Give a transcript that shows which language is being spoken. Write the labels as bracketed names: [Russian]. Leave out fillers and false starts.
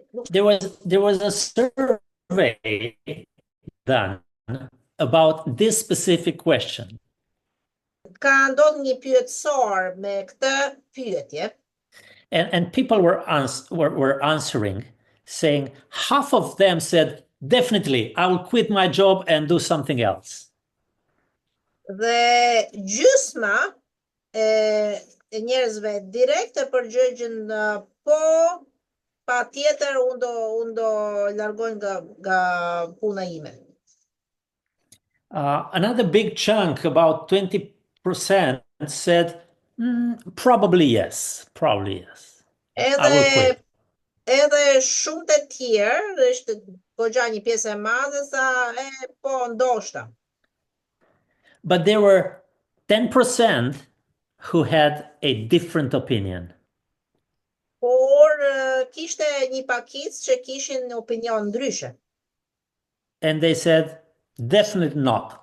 [English] There was a survey done about this specific question. [Albanian] Ka ndodhur një pyetësor me këtë pyetje. [English] And people were answering, saying half of them said, definitely, I will quit my job and do something else. [Albanian] Dhe gjysma e njerëzve direkt e përgjigjen po, patjetër unë do largoj nga puna ime. [English] Another big chunk, about 20%, said, probably yes. I will quit. [Albanian] Edhe shumë të tjerë, është goxha një pjesë e madhe, sa po, ndoshta. [English] But there were 10% who had a different opinion. [Albanian] Por kishte një pakicë që kishin opinion ndryshe. [English] And they said, definitely not.